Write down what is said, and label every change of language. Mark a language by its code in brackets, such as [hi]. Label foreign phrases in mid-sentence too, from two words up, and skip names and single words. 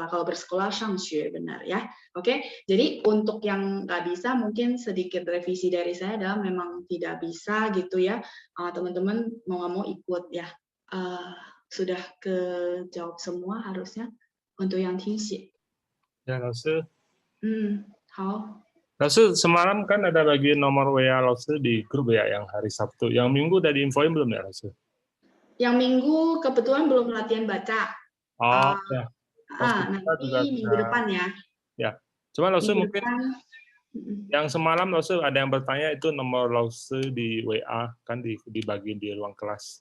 [id] Kalau bersekolah 上学 benar ya. Oke, jadi untuk yang nggak bisa mungkin sedikit revisi dari saya adalah memang tidak bisa gitu ya. Teman-teman mau nggak mau ikut ya. Sudah kejawab semua harusnya untuk yang 听写. Ya, 老师。 [zh] 好. 老师, [id] semalam kan ada bagian nomor WA 老师 di grup ya yang hari Sabtu. Yang Minggu udah diinfoin belum ya 老师? Yang Minggu kebetulan belum latihan baca. Oh, ya. Nanti minggu depan ya. Ya, cuma 老师 mungkin depan. yang semalam 老师 ada yang bertanya itu nomor 老师 di WA kan dibagi di ruang kelas.